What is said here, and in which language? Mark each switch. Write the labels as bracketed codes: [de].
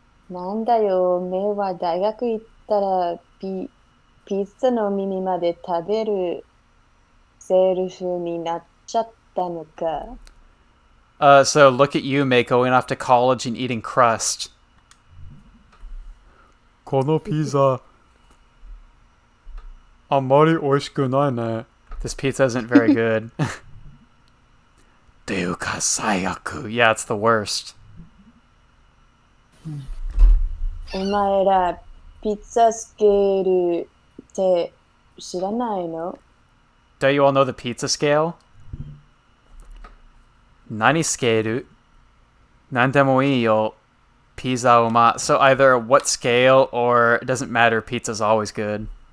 [ja] なんだよ、目は大学行ったらピッツァの耳まで食べるセルフになっちゃったのか。 [en] So look at you, Mei, going off to college and eating crust. [ja] このピザあんまり美味しくないね. [en] This pizza isn't very good. [ja] っていうか最悪. [en] Yeah, it's the worst. [ja] お前らピッツァスケールって知らないの? [en] Do you all know the pizza scale? [ja] 何スケール?何でもいいよ.Pizza uma. [en] So either what scale or it doesn't matter, pizza's always good.